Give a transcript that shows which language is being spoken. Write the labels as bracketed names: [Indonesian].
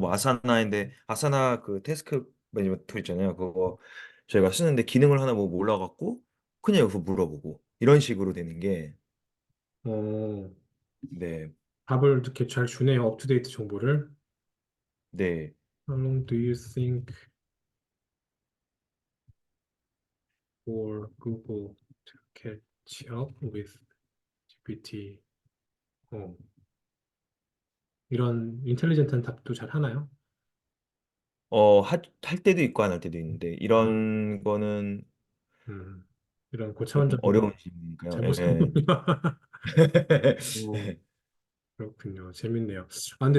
[Korean] 뭐 아사나인데, 아사나 그 태스크 매니지먼트 툴 있잖아요. 그거 저희가 쓰는데 기능을 하나 뭐 몰라갖고 그냥 여기서 물어보고 이런 식으로 되는 게. 어, 네, 답을 이렇게 잘 주네요, 업투데이트 정보를. 네. [English] How long do you think for Google to catch up with GPT? [Korean] 어, 이런 인텔리전트한 답도 잘 하나요? 할 때도 있고 안 할 때도 있는데, 음, 이런 거는 음, 이런 조금 고차원적인 건 어려운 질문이니까요. 잘 못 예. 찾는구나. 어, 그렇군요. 재밌네요. 아, 근데